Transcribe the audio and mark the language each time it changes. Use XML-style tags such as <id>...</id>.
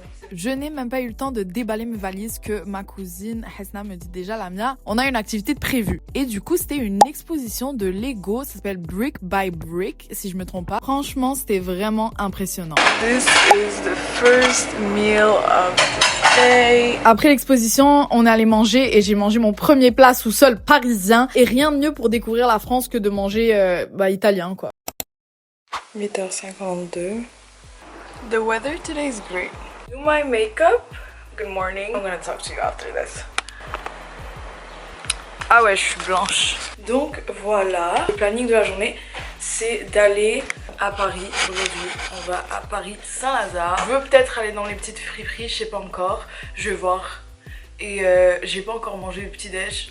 <fr>Je n'ai même pas eu le temps de déballer mes valises que ma cousine Hesna me dit déjà, Lamia, on a une activité de prévue. Et du coup, c'était une exposition de Lego, ça s'appelle Brick by Brick, si je me trompe pas. Franchement, c'était vraiment impressionnant.</fr> <en>This is the first meal of the day.</en> <fr>Après l'exposition, on est allé manger et j'ai mangé mon premier plat sous-sol parisien. Et rien de mieux pour découvrir la France que de manger italien, quoi. 8h52.</fr> <en>The weather today is great. Do my makeup. Good morning. I'm gonna talk to you after this.</en> <fr>Ah ouais, je suis blanche. Donc voilà, le planning de la journée, c'est d'aller à Paris aujourd'hui. On va à Paris Saint-Lazare. Je veux peut-être aller dans les petites friperies, je sais pas encore. Je vais voir. Et j'ai pas encore mangé le petit déj.</fr>